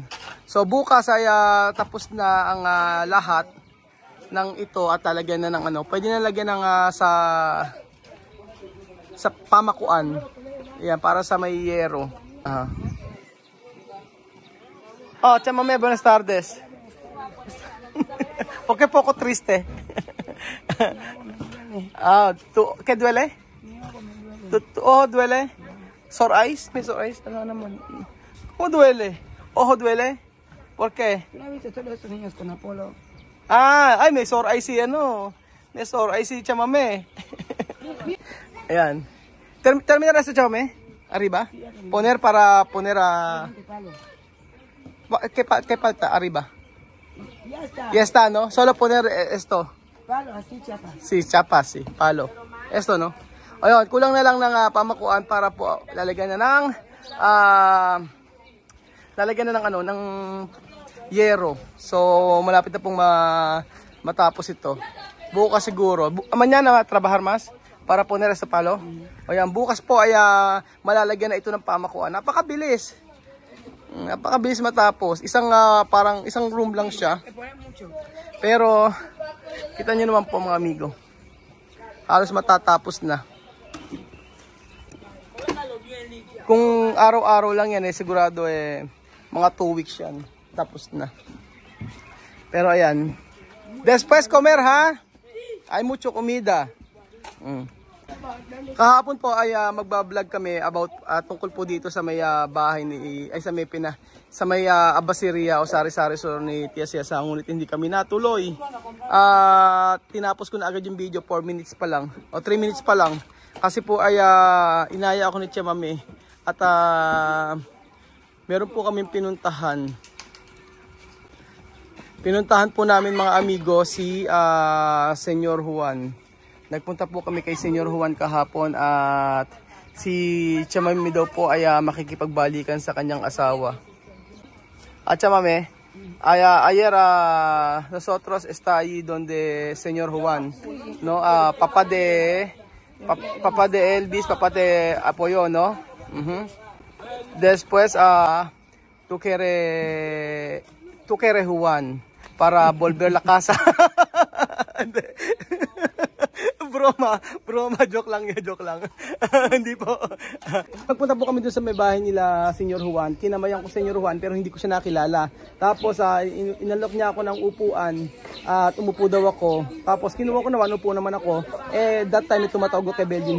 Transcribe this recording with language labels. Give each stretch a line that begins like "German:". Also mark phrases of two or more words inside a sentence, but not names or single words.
Filipino: So bukas ay tapos na ang lahat ng ito at lalagyan na ng pwede na lagyan ng sa pamakuan. Ayan, para sa may yero. Chamame,
Spanish: buenas tardes. Okay, poco triste. ¿Qué duele? Duele.
English: Sore eyes? May sore eyes?
Filipino: Ano naman?
Spanish: ¿Cómo duele? ¿Ojo duele? ¿Por qué? ¿No has visto todos estos niños con Apolo?
Filipino: Ay, may
English: sore eyes
Filipino: si May
English: sore eyes
Filipino: si Chamame. Ayan. Termina na sa Chamame?
Spanish: Arriba. Poner para poner a... Palo. ¿Qué falta? Arriba. Ya está. Ya está, ¿no? Solo poner esto. Palo, así chapa. Sí, chapas, sí. Palo. Esto, no?
Filipino: Ayun, kulang na lang ng pamakuan para po lalagyan na ng... lalagyan na ng ano, ng yero. So, malapit na pong matapos ito. Bukas siguro.
Spanish: Mañana trabajar mas para poner sa palo.
Filipino: Ayan, bukas po ay malalagyan na ito ng pamakuan. Napakabilis. Napakabilis matapos. Parang isang room lang siya. Pero kita niyo naman po mga amigo. Halos matatapos na. Kung araw-araw lang yan sigurado mga 2 weeks yan. Tapos na. Pero ayan.
Spanish: Después comer ha. Hay mucho comida.
Filipino: Kahapon po ay magba-vlog kami about tungkol po dito sa may bahay ni sa may Abaseria o sari-sari store ni Tia Cesa, ngunit hindi kami natuloy. Tinapos ko na agad yung video 4 minutes pa lang o 3 minutes pa lang kasi po ay inaya ako ni Tia Mami at meron po kaming pinuntahan. Pinuntahan po namin mga amigo si Senyor Juan. Nagpunta po kami kay Senyor Juan kahapon at si Chamame daw po ay makikipagbalikan sa kanyang asawa. At Chamame,
Spanish: ayer nosotros está ahí donde Senyor Juan, no? Papá de Elvis, papá de Apoyo, no? Después tú quieres Juan para volver la casa. Broma,
Filipino: joke lang. Hindi po. Pagpunta po kami doon sa may bahay nila, Senyor Juan. Kinamayan ko Senyor Juan pero hindi ko siya nakilala. Tapos inalok niya ako ng upuan at umupo daw ako. Tapos kinuha ko naman, upo naman ako.
English: That time
Filipino: tumatawag ko kay Belgium.